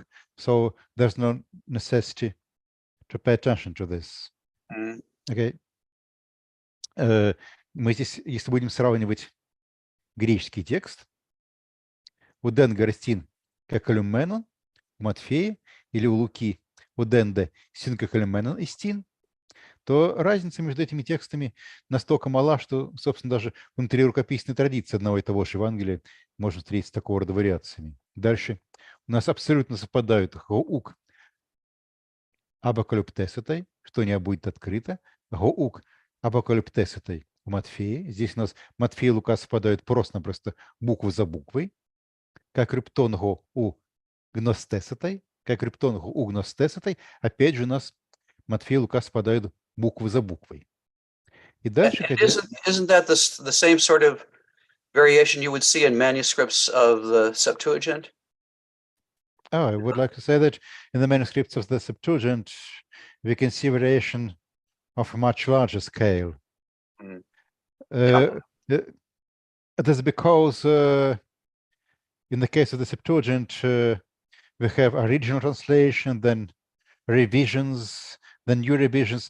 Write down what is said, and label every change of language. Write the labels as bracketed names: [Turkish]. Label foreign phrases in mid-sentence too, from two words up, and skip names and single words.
[English] So there's no necessity to pay attention to this. Okay. [Russian] Мы здесь, если будем сравнивать греческий текст, [Greek] οὐδὲν γάρ ἐστιν κεκαλυμμένον [Russian] у Матфея или у Луки [Greek] οὐδὲν δὲ συν κεκαλυμμένον ἐστίν, [Russian] то разница между этими текстами настолько мала, что, собственно, даже внутри рукописной традиции одного и того же Евангелия можно встретить такого рода вариациями. Дальше у нас абсолютно совпадают [Greek] οὐκ ἀποκαλυφθήσεται, [Russian] что не будет открыто, [Greek] οὐκ ἀποκαλυφθήσεται [Russian] у Матфея. Здесь у нас Матфей и Лука совпадают просто-напросто букву за буквой, как [Greek] κρυπτὸν ὃ οὐ γνωσθήσεται, [Russian] как [Greek] κρυπτὸν ὃ οὐ γνωσθήσεται. [Russian] Опять же у нас Матфей и Лука совпадают буквы за буквой. И дальше... [English] Isn't that the same sort of variation you would see in manuscripts of the Septuagint? I would like to say that in the manuscripts of the Septuagint, we can see variation of a much larger scale. That's because in the case of the Septuagint, we have original translation, then revisions, then new revisions.